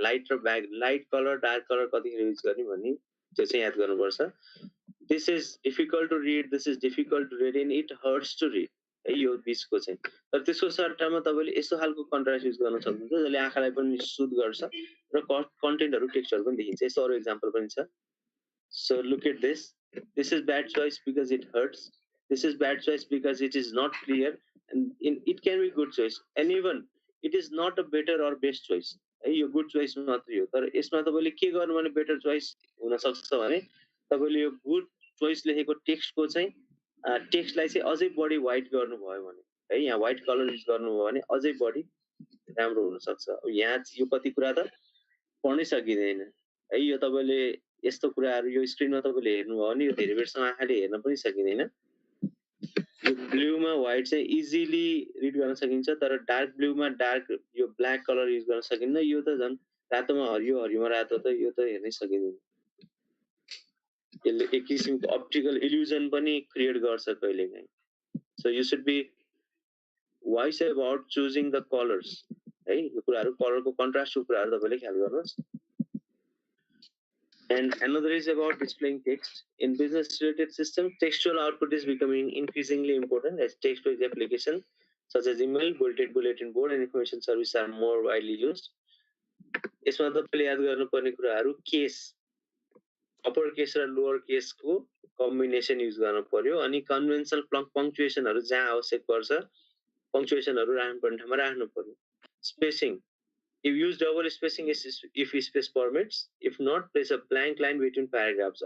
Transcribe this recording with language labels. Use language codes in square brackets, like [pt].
[ne] Light colour dark colour कतिखेर use गर्ने भन्ने त्यो चाहिँ याद गर्नुपर्छ। [en] this is difficult to read, this is difficult to read and it hurts to read है, [ne] यो बिचको चाहिँ। तर त्यसको सट्टामा तपाईँले यस्तो खालको कन्ट्रास्ट युज गर्न सक्नुहुन्छ जसले आँखालाई पनि सुट गर्छ र कन्टेन्टहरू टेक्स्टहरू पनि देखिन्छ। यस्तो अरू इक्जाम्पल पनि छ। [en] So look at this. This is bad choice because it hurts. This is bad choice because it is not clear, and it can be good choice. And even it is not a better or best choice. [ne] यो good choice मात्रै हो। तर यसमा तपाईँले के गर्नु भने better choice हुनसक्छ भने तपाईँले यो गुड चोइस लेखेको टेक्स्टको चाहिँ टेक्स्टलाई चाहिँ अझै बढी वाइट गर्नुभयो भने है, यहाँ वाइट कलर युज गर्नुभयो भने अझै बढी राम्रो हुनसक्छ। यहाँ यो कति कुरा त पढ्नै सकिँदैन है। यो तपाईँले यस्तो कुराहरू यो स्क्रिनमा तपाईँले हेर्नुभयो भने यो धेरै बेरसम्म आँखाले हेर्न पनि सकिँदैन। यो ब्लूमा व्हाइट चाहिँ इजिली रिड गर्न सकिन्छ, तर डार्क ब्लूमा डार्क यो ब्ल्याक कलर युज गर्न सकिन्न। यो त झन् रातोमा हरियो, हरियोमा रातो, त यो त हेर्नै सकिँदैन। यसले एक किसिमको अप्टिकल इल्युजन पनि क्रिएट गर्छ कहिलेकाहीँ। [en] So you should be wise about choosing the colours है। [ne] यो कुराहरू कलरको कन्ट्रास्टको कुराहरू तपाईँले ख्याल गर्नुहोस्। [en] And another is about displaying text. In business-related systems, textual output is becoming increasingly important as text-based applications such as email, bulletin board, and information service are more widely used. [ne] यसमा तपाईँले याद गर्नुपर्ने कुराहरू केस, अपर केस र lower केसको combination use गर्नु पर्यो, अनि कन्भेन्सनल पङ्क्चुएसनहरू जहाँ आवश्यक पर्छ पङ्क्चुएसनहरू राख्नुपर्ने ठाउँमा राख्नु पर्यो। [en] Spacing, if use double spacing if space permits, if not place a blank line between paragraphs।